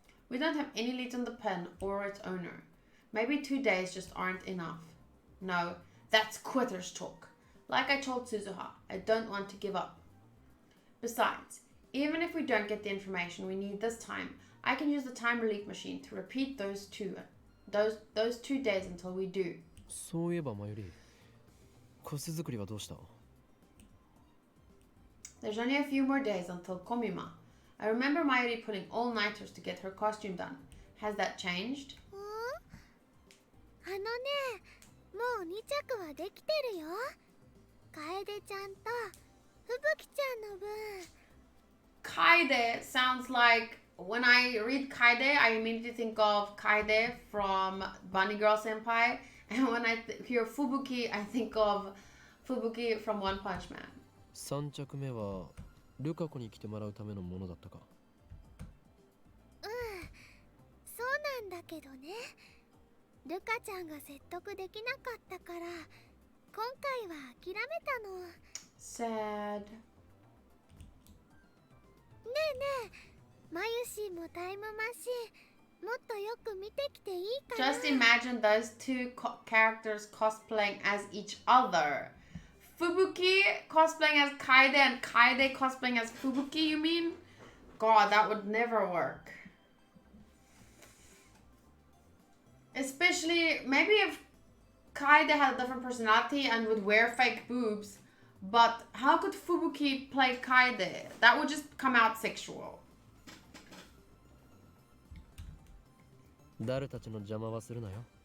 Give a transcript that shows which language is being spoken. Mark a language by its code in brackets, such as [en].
[en] We don't have any leads on the pen or its owner. Maybe 2 days just aren't enough. No, that's quitters talk. Like I told Suzuha, I don't want to give up. Besides, even if we don't get the information we need this time, I can use the time relief machine to repeat those 2 days until we do. [ja] そういえばマユリ、コス作りはどうした？ [en] There's only a few more days until Komima. I remember Mayuri pulling all-nighters to get her costume done. Has that changed? [ja] あのね、もう2着はできてるよ。楓ちゃんと吹雪ちゃんの分。 [en] Kaide sounds like, when I read Kaide, I immediately think of Kaide from Bunny Girl Senpai. And when I hear Fubuki, I think of Fubuki from One Punch Man. [ja] 3着目はルカ子に来てもらうためのものだったか。そうなんだけどね。ルカちゃんが説得できなかったから、今回は諦めたの。 [en] Sad. [ja] ねえねえ、マユシーもタイムマシン、もっとよく見てきていいかな。 [en] Just imagine those two characters cosplaying as each other. Fubuki cosplaying as Kaide and Kaide cosplaying as Fubuki, you mean? God, that would never work. Especially, maybe if Kaide had a different personality and would wear fake boobs, but how could Fubuki play Kaide? That would just come out sexual. [ja] ダルたちの邪魔はするなよ。